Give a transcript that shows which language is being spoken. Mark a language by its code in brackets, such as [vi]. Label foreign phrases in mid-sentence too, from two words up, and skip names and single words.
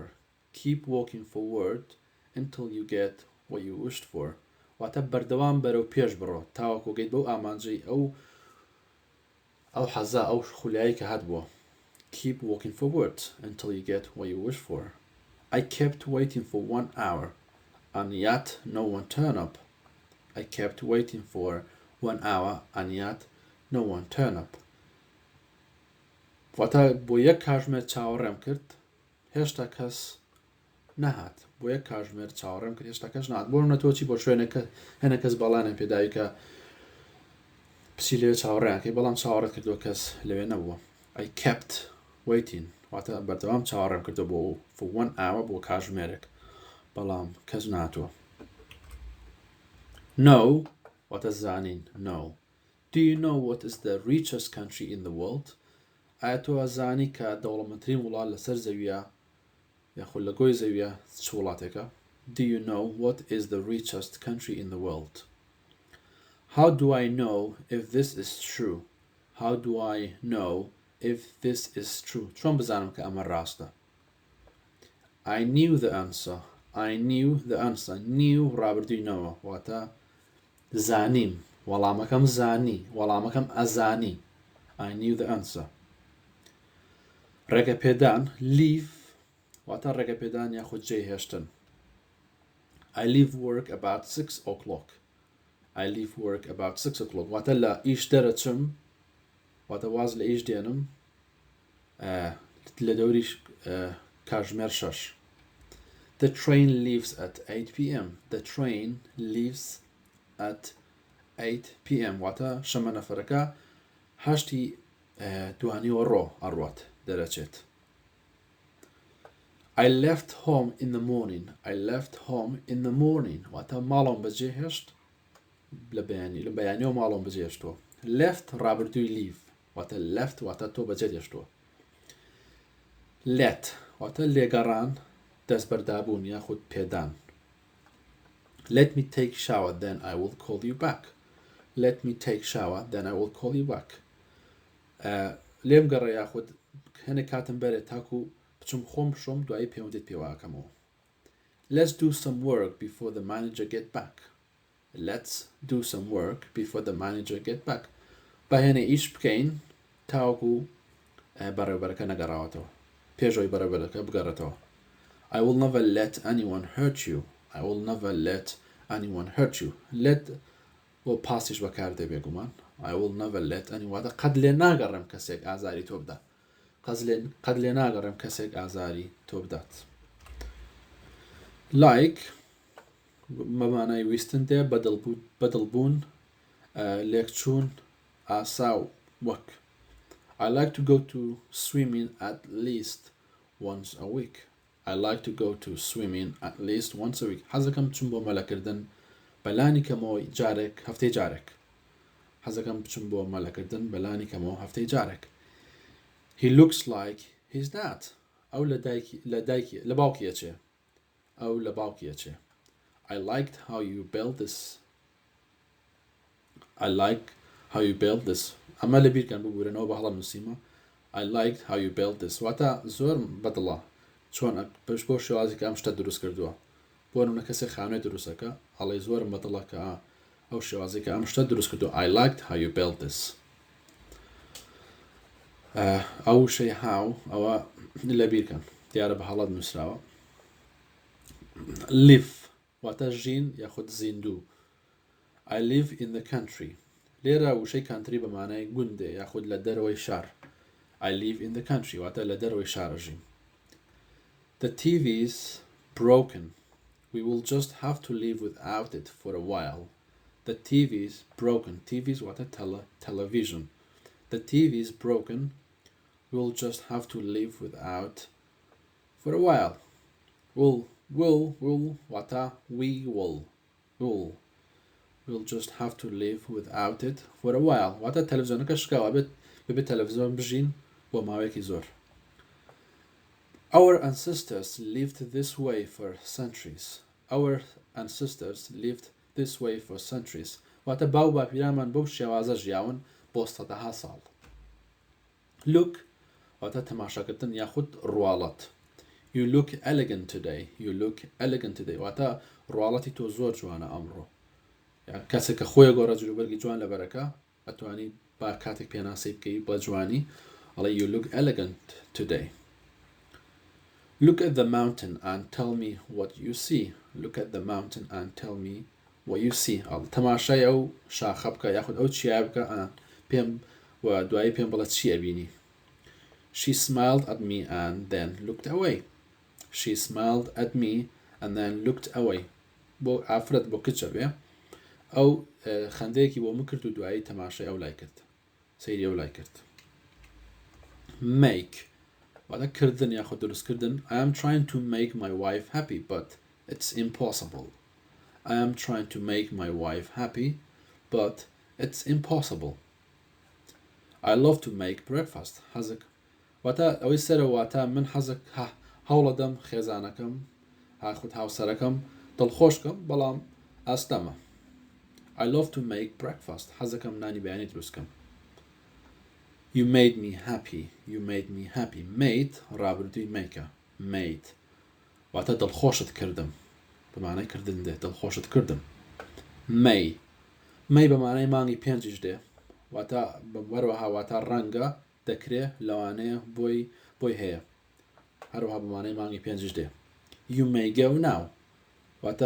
[en] Keep walking forward until you get what you wished for. [ckb] واتە بەردەوام بەرەو پێش بڕۆ تاوەکو گەیت بەو ئامانجەی ئەو حەزا ئەو خولیایی کە هات بووە. [en] Keep walking forward until you get what you wish for. I kept waiting for 1 hour and yet no one turned up. I kept waiting for 1 hour and yet no one turned up. [ckb] واتە بۆ یەک کاتژمێر چاوەڕێم کرد هێشتا کەس نەهات بۆ یەک کاتژمێر چاوەڕێم کرد هێشتا کەس نهات بۆ نەتۆچی بۆ شوێنەکە هێنە کەس بەڵانم پێداوی کە پسی لێ چاوەڕێیانکەی بەڵام چاوەڕێت کردەوە کەس لەوێ نەبووە. [en] I kept waiting [ckb] واتە بەردەوام چاوەڕێم کردەوە بۆ [en] for 1 hour [ckb] بۆ کاتژمێرێک بەڵام کەس نهاتووە. No واتە زانین no. [en] Do you know what is the richest country in the world? [ckb] ئایا تۆ ئەزانی کە دەوڵەمەندترین وڵات لەسەر زەویە یاخود لە گۆی زەویە چ وڵاتێکە؟ [en] Do you know what is the richest country in the world? How do I know if this is true? How do I know if this is true? [ckb] چۆن بزانم کە ئەمە ڕاستە؟ [en] I knew the answer. I knew the answer. [ckb] Knew ڕابردووینەوە واتە زانیم وەڵامەکەم زانی وەڵامەکەم ئەزانی. [en] I knew the answer. [ckb] ڕێگەپێدان leave واتە ڕێگەپێدان یاخود جێهێشتن. [en] I leave work about 6 o'clock. I leave work about 6 o'clock. [ckb] واتە لە ئیش دەرەچم واتە واز لە ئیش دێنم لە دەوری کاتژمێر 6. [en] The train leaves at 8 p.m. The train leaves at 8 p.m. [ckb] واتە شەمە نەفەرەکە 8 دوانیوە ڕۆ ئەڕوات دەرەچێت. [en] I left home in the morning. I left home in the morning. [ckb] واتە ماڵم بەجێهێشت لە بەیانیەوە ماڵم بەجێهێشتووە. Left ڕابردووی leave واتە left واتە تۆ بەجێهێشتووە. Let واتە لێگەڕان دەستبەردابوون یاخود پێدان. [en] Let me take shower then I will call you back. Let me take shower then I will call you back. [ckb] لێم گەڕە یاخود هەنێ کاتم بەرێت تاکو بچم خۆم بشۆم دوایی پێم دێت پێواکەمەوە. [en] Let's do some work before the manager get back. Let's do some work before the manager get back. [ckb] بەهێنە ئیش بکەین تاوەکو بەڕێوەبەرەکە نەگەڕاوەتەوە پێشەوەی بەڕێوەبەرەکە بگەڕێتەوە. [en] I will never let anyone hurt you. I will never let anyone hurt you. [ckb] Let بۆ پاسیش بەکاردێ بێگومان. [en] I will never let anyone [ckb] قەت لێ ناگەڕێم کەسێک ئازاری تۆ بدات. قەت لێ ناگەڕێم کەسێک ئازاری تۆ بدات. Like بەمانای ویستن دێ بەدڵبوون لێکچوون ئاساو وەک. [en] I like to go to swimming at least once a week. I like to go to swimming at least once a week. [ckb] حەزەکەم بچم بۆ مەلەکردن بەلانی کەمەوە جارێک هەفتەی جارێک. حەزەکەم بچم بۆ مەلەکردن بەلانی کەمەوە هەفتەی جارێک. [en] He looks like his dad. [ckb] ئەو لە باوکیە چێ ئەو لە باوکیە چێ [en] I liked how you built this I like how you built this [ckb] ئەمە لە بیرکەن ببورنەوە بە هەڵە نووسیمە [en] I liked how you built this [ckb] واتە زۆر بەدڵە چۆن پێش بۆ شێوازی کە ئەم شتە دروست کردووە بۆ نمونە کەسێک خانوێ دروستەکە ئەڵێ زۆرم بەدڵە کە ئەو شێوازی کە ئەم شتە دروست کردووە [en] I liked how you built this [ckb] ئەو شەی هاو ئەوە لە بیرکەن دیارە بە هەڵەت نووسراوە live واتە ژین یاخود زیندوو [en] I live in the country [ckb] لێرە وشەی country بە مانای گوندێ یاخود لە دەرەوەی شار [en] I live in the country [ckb] واتە لە دەرەوەی شارە ژین [en] The TV's broken We will just have to live without it for a while The TV's broken TV's واتە television The TV's broken We'll just have to live without for a while will واتە we will We'll just have to live without it for a while [ckb] واتە تەلەڤیزۆنەکە شکاوە بێت تەلەڤیزۆن بژین بۆ ماوەیەکی زۆر [en] Our ancestors lived this way for centuries Our ancestors lived this way for centuries واتە [ckb] باو باپیرانمان بەو شێوازە ژیاون بۆ سەدەها ساڵ Look واتە تەماشاکردن یاخود ڕواڵەت [en] You look elegant today You look elegant today [ckb] واتە ڕواڵەتی تۆ زۆر جوانە ئەمڕۆ کەسێک کە خۆی گۆڕە جلوبەرگی جوان لەبەرەکە ئەتوانی با کاتێک پێناسی بکەی بە جوانی ئەڵێ [en] You look elegant today Look at the mountain and tell me what you see Look at the mountain and tell me what you see [ckb] تەماشای ئەو شاخە بکە یاخود ئەو چیای بکە پێم و دوایی پێم بڵێ چی ئەبینی [en] She smiled at me and then looked away She smiled at me and then looked away [ckb] بۆ ئافرەت بۆ کچە بێ ئەو خەندەیەکی بۆ من کرد و دوایی تەماشای ئەو لای کرد [en] سەیری ئەو لای کرد Make [ckb] واتە کردن یاخود دروستکردن [en] I am trying to make my wife happy but it's impossible I am trying to make my wife happy but it's impossible I love to make breakfast [ckb] حەزک واتە ئەوەی سەرە واتە من حەزک هەوڵەدەم خێزانەکەم هاخود هاوسەرەکەم دڵخۆشکەم بەڵام ئاستەمە [en] I love to make breakfast [ckb] حەزەکەم نانی بەیانی دروستکەم [en] You made me happy You made me happy Made [ckb] ڕابردووی makeە Made واتە دڵخۆشت کردم بەمانای کردن دێ دڵخۆشت کردم May بە مانای مانگی پێنجیش دێ واتە وەروەها واتە ڕەنگە دەکرێ لەوانەیە بۆی هەیە هەروەها بە مانای مانگی پێنجیش دێ [en] You may go now [ckb] واتە